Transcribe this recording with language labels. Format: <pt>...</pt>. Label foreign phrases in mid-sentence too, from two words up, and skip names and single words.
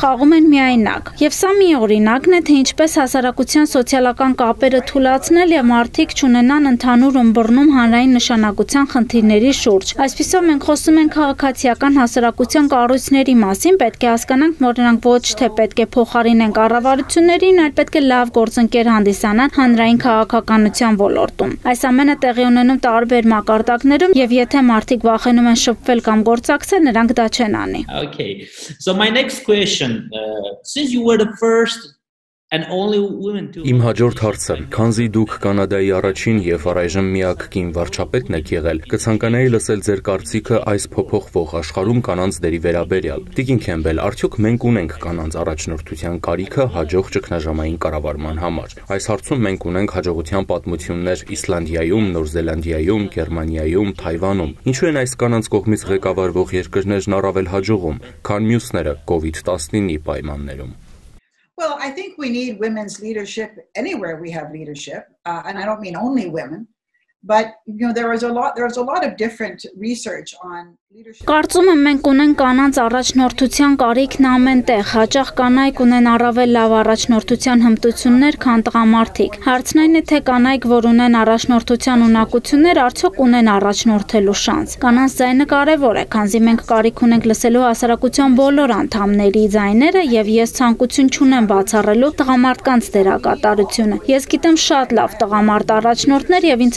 <hy>խաղում են միայնակ։ Եվ սա մի օրինակն է, թե ինչպես հասարակության սոցիալական կապերը թուլացնել եւ մարդիկ չունենան ընդհանուր ըմբռնում հանրային նշանակության խնդիրների շուրջ։ Այսպիսով մենք խոսում ենք քաղաքացիական հասարակության կառույցների մասին, պետք է հասկանանք, որ նրանք ոչ թե պետք է փոխարինեն կառավարություններին, այլ պետք է լավ գործընկեր հանդիսանան հանրային քաղաքականության ոլորտում։ Այս ամենը տեղի ունենում տարբեր մակարդակներում եւ եթե մարդիկ վախենում են շփվել կամ գործակցել, նրանք դա չեն անի։</hy> <en>Okay, so my next question, since you were the first and only women to</en> <hy>Իմ հաջորդ հարցը, քանզի դուք Կանադայի առաջին եւ առայժմ միակ կին վարչապետն եք եղել, կցանկանայի լսել ձեր կարծիքը այս փոփոխվող աշխարհում կանանց դերի վերաբերյալ։ Տիկին Քեմբել, արդյոք մենք ունենք կանանց առաջնորդության կարիքը հաջող ճգնաժամային կառավարման համար։ Այս հարցում մենք ունենք հաջողության պատմություններ Իսլանդիայում, Նոր Զելանդիայում, Գերմանիայում, Թայվանում։ Ինչու են այս կանանց կողմից ղեկավարվող երկրներն առավել հաջողում, քան մյուսները COVID-19-ի պայմաններում։</hy> <en>Well, I think we need women's leadership anywhere we have leadership, and I don't mean only women, but there's a lot of different research on leadership.</en> <hy>Կարծում եմ մենք ունենք կանանց առաջնորդության կարիքն ամենտեղ, հաճախ կանայք ունեն առավել լավ առաջնորդության հմտություններ, քան տղամարդիկ։ Հարցն այն է, թե կանայք, որ ունեն առաջնորդության ունակություններ, արդյոք ունեն առաջնորդելու շանս։ Կանանց ձայնը կարևոր է, քանզի մենք կարիք ունենք լսելու հասարակության բոլոր անդամների ձայները, եւ ես ցանկություն չունեմ բացառելու տղամարդկանց դերակատարությունը։ Ես գիտեմ շատ լավ տղամարդ առաջնորդներ եւ ինձ համար</hy>